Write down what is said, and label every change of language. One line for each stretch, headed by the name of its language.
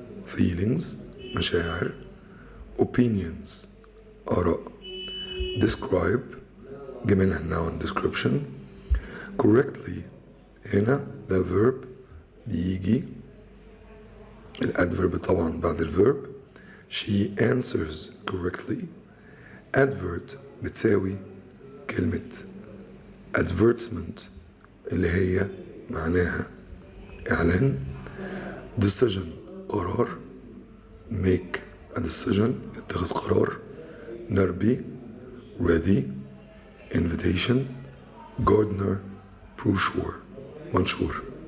English: feelings مشاعر. opinions آراء. describe
Arabic: جه منها
English: noun description.
Arabic: correctly هنا ده verb بيجي الادفيرب طبعا بعد الverb.
English: she answers correctly.
Arabic: advert بتساوي كلمة advertisement اللي هي معناها إعلان.
English: decision قرار. make a decision
Arabic: يتخذ قرار. نربي
English: ready. invitation gardener brochure
Arabic: منشور.